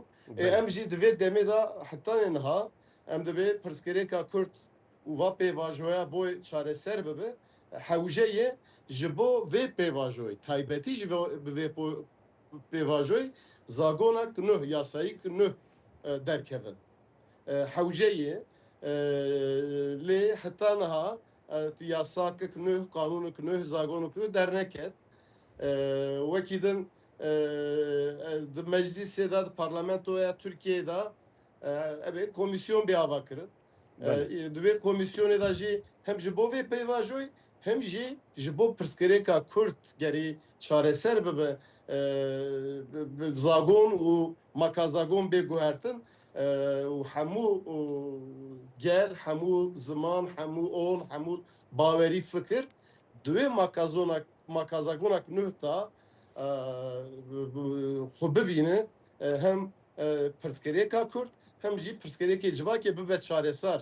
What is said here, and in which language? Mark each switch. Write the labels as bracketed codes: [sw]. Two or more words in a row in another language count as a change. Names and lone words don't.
[ku] Em jî divê demê da hetanê niha em divê pirsgirêka Kurd û va pêvajoya bo çareser bibe hewjeyê ji bo vê pêvajoyê taybetî ji vê pêvajoyê zagonek nû yasayîk nû derkevin. Hewjeyê lê heta niha yasakek nû kanûnek nû zagonek nû derneket wekî din di meclisê da di parlamentoya Tirkiyeyê da komisyon bir ava kirin. Divê komisyonê da jî hem ji bo vê pêvajoyê hem jî ji bo pirsgirêka Kurd gerî çareser bibe zagon û makazagon bê guhertin û hemû gel hemû ziman hemû ol hemû bawerî fikir divê makazagonak nûh da xwe bibîne hem pirsgirêka Kurd hem jî pirsgirêkê civakê bibe çareser.